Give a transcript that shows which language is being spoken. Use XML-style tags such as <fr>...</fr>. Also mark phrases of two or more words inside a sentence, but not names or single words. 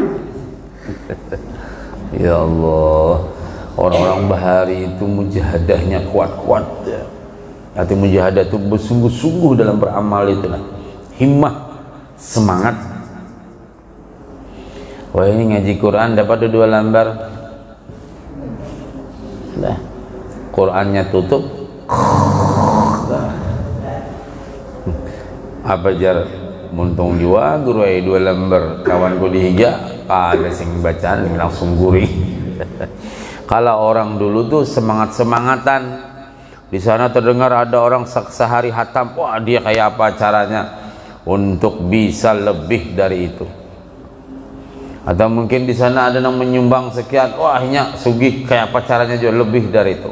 <id>Ya Allah, orang-orang Bahari itu mujahadahnya kuat-kuat ya. Arti mujahadah itu bersungguh-sungguh dalam beramal itu lah. Himmah, semangat. Wah, ini ngaji Quran dapat 2 lembar. Nah, Qurannya tutup.</id> <bjn>Nah. Apa jar muntung jua guru 2 lembar, kawanku dihiga ada sing bacaan langsung gurih.</bjn> <id>Kalau orang dulu tuh semangat-semangatan, di sana terdengar ada orang sehari hatam, wah dia kayak apa caranya untuk bisa lebih dari itu. Atau mungkin di sana ada yang menyumbang sekian, wahnya sugih kayak apa caranya juga lebih dari itu.</id>